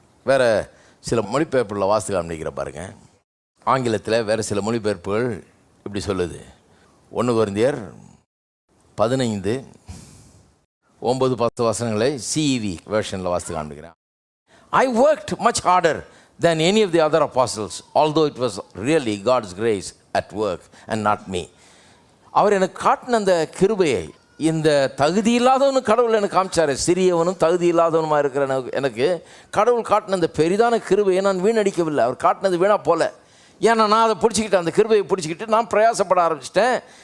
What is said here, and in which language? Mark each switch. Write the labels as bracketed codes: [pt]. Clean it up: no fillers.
[ta] வேறு சில மொழிபெயர்ப்புகளில் வாசிக்க காமிக்கிற பாருங்க. ஆங்கிலத்தில் வேறு சில மொழிபெயர்ப்புகள் இப்படி சொல்லுது. 1 Corinthians 15 9-10 வசனங்களை சிஇவி வெர்ஷனில் வாசிக்க காமிக்கிறேன். [en] I worked much harder than any of the other apostles, although it was really God's grace at work and not me. [ta] அவர் எனக்கு காட்டின அந்த கிருபையை, இந்த தகுதி இல்லாதவனு கடவுள் எனக்கு காமிச்சார். சிறியவனும் தகுதி இல்லாதவனுமா இருக்கிற எனக்கு கடவுள் காட்டின அந்த பெரிதான கிருபையை நான் வீணடிக்கவில்லை. அவர் காட்டினது வீணாக போல. ஏன்னா நான் அதை பிடிச்சிக்கிட்டேன், அந்த கிருபையை பிடிச்சிக்கிட்டு நான் பிரயாசப்பட ஆரம்பிச்சிட்டேன்.